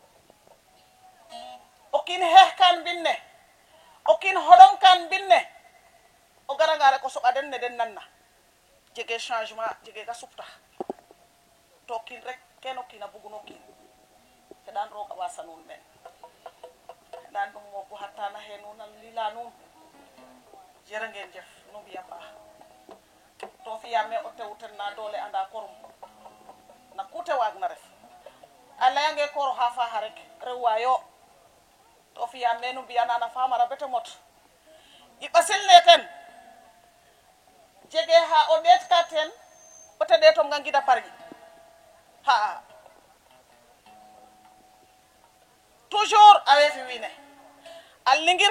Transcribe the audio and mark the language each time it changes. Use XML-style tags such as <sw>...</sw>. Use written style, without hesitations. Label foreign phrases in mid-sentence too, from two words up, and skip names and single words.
<srr>o kiin xeex kan mbinne o kiin hoɗong kan mbinne o garanga rek o soɓa den ne den nanna jege changement jege ga suptax to kiin rek keno kiin a bugun o kiin xeɗan roog a wasa nuun men xeɗan ɗum moogu xatana xe nuun a lila nuun jërë ngeen jëf nu mbiya paax fiyame o tewten na doole anda korum na kute waag na ref a leyange koor xa faaxa rek rew wayo to fiyame nu mbiya nana famara bete mot i ɓasil ne ten jege xa o ɗeet ka ten o te ɗeetom nga ngida parƴi xa toujours awe fi wiine a lingir</srr>